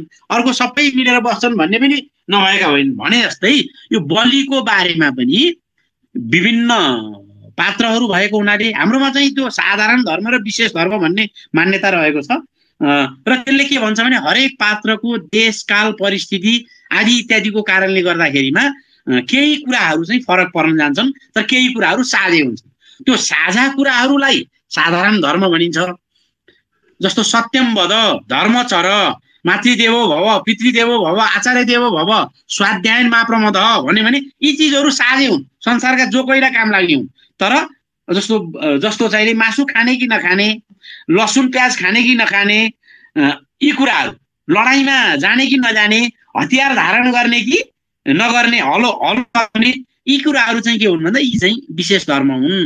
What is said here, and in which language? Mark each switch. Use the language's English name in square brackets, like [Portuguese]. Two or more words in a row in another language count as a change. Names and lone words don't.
[Nepali] अर्को सबै मिलेर बस्छन् भन्ने पनि नभएका होइनन्। भने जस्तै यो बलिको बारेमा पनि विभिन्न पात्रहरू भएको हुनाले हाम्रोमा चाहिँ त्यो साधारण धर्म र विशेष धर्म भन्ने मान्यता रहेको छ। र त्यसले के भन्छ भने हरेक पात्रको देश काल परिस्थिति आदि इत्यादिको कारणले गर्दाखेरिमा केही कुराहरू चाहिँ फरक पर्न जान्छन्, तर केही कुराहरू साझै हुन्छन्। त्यो साझा कुराहरूलाई साधारण धर्म भनिन्छ। जस्तो [Sanskrit] सत्यम वद, धर्म चर, मातृदेवो भव, पितृदेवो भव, आचार्य देवो भव, स्वाध्यायन मा प्रमद [Nepali] भन्यो भने यी चिजहरू साझै हुन्, संसारका जो कोहीलाई काम लाग्ने हुन्। तर जस्तो चाहिँ मासु खाने कि नखाने, लसुन प्याज खाने कि नखाने, यी कुराहरू, लडाइँमा जाने कि नजाने, हतियार धारण गर्ने कि नगर्ने, हलो गर्ने, यी कुराहरू चाहिँ के हुन् भन्दा यी चाहिँ विशेष धर्म हुन्।